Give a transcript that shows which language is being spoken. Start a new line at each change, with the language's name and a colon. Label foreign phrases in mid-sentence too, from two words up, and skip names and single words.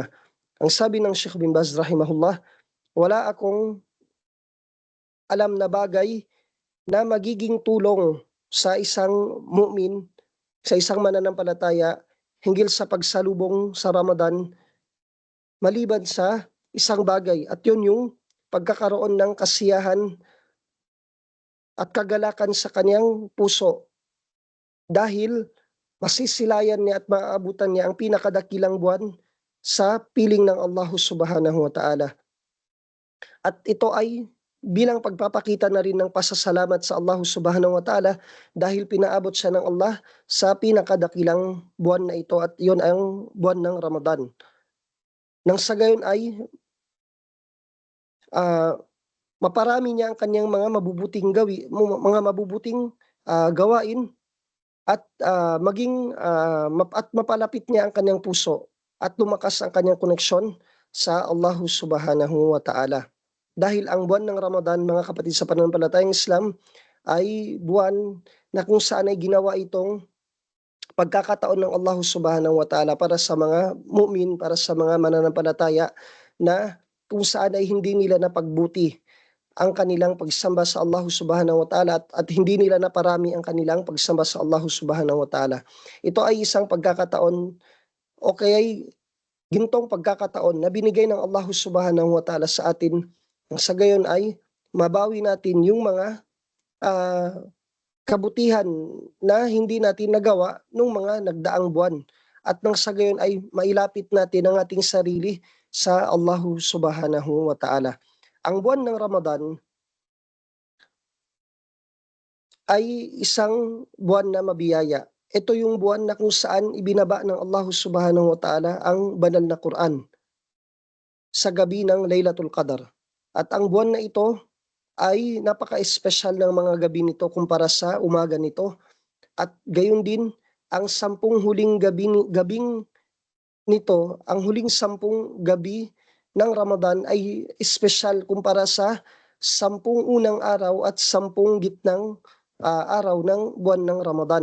Filipino: Ang sabi ng Sheikh bin Baz rahimahullah, wala akong alam na bagay na magiging tulong sa isang mu'min, sa isang mananampalataya hinggil sa pagsalubong sa Ramadan maliban sa isang bagay, at yun yung pagkakaroon ng kasiyahan at kagalakan sa kanyang puso, dahil masisilayan niya at maaabutan niya ang pinakadakilang buwan sa piling ng Allah
Arabic: سبحانه وتعالى.
Filipino: At ito ay bilang pagpapakita na rin ng pasasalamat sa Allah
Arabic: سبحانه وتعالى
Filipino: dahil pinaabot siya ng Allah sa pinakadakilang buwan na ito, at yun ang buwan ng Ramadan. Nang sa gayon ay maparami niya ang kanyang mga mabubuting gawain at mapalapit niya ang kanyang puso at lumakas ang kanyang koneksyon sa Allah
Arabic: سبحانه وتعالى.
Filipino: Dahil ang buwan ng Ramadan, mga kapatid sa pananampalatayang Islam, ay buwan na kung saan ay ginawa itong pagkakataon ng Allah
Arabic: سبحانه وتعالى
Filipino: para sa mga mu'min, para sa mga mananampalataya na kung saan ay hindi nila napagbuti ang kanilang pagsamba sa Allah
Arabic: سبحانه وتعالى
Filipino: at hindi nila naparami ang kanilang pagsamba sa Allah
Arabic: سبحانه وتعالى.
Filipino: Ito ay isang pagkakataon o kaya gintong pagkakataon na binigay ng Allah
Arabic: سبحانه وتعالى
Filipino: sa atin. Sa gayon ay mabawi natin yung mga kabutihan na hindi natin nagawa nung mga nagdaang buwan. At nang sa gayon ay mailapit natin ang ating sarili sa Allah
Arabic: سبحانه وتعالى.
Filipino: Ang buwan ng Ramadan ay isang buwan na mabiyaya. Ito yung buwan na kung saan ibinaba ng Allah
Arabic: سبحانه وتعالى
Filipino: ang banal na Quran sa gabi ng Laylatul Qadar. At ang buwan na ito ay napaka-espesyal ng mga gabi nito kumpara sa umaga nito. At gayon din, ang 10 huling gabing nito, ang huling 10 gabi ng Ramadan ay espesyal kumpara sa 10 unang araw at 10 gitnang araw ng buwan ng Ramadan.